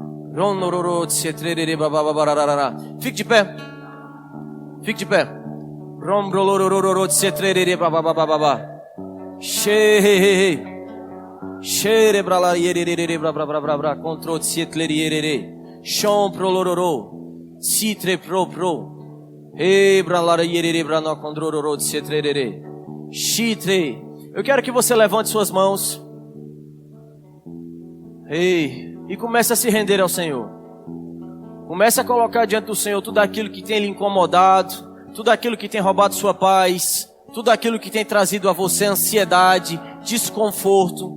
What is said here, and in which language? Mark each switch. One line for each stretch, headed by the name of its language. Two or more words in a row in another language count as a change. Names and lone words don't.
Portuguese: Fique de pé. Fique de pé. Chom pro lororô, citre pro pro, ebra yerere no condrororô de cetrerere, chitre. Eu quero que você levante suas mãos, e comece a se render ao Senhor. Comece a colocar diante do Senhor tudo aquilo que tem lhe incomodado, tudo aquilo que tem roubado sua paz, tudo aquilo que tem trazido a você ansiedade, desconforto.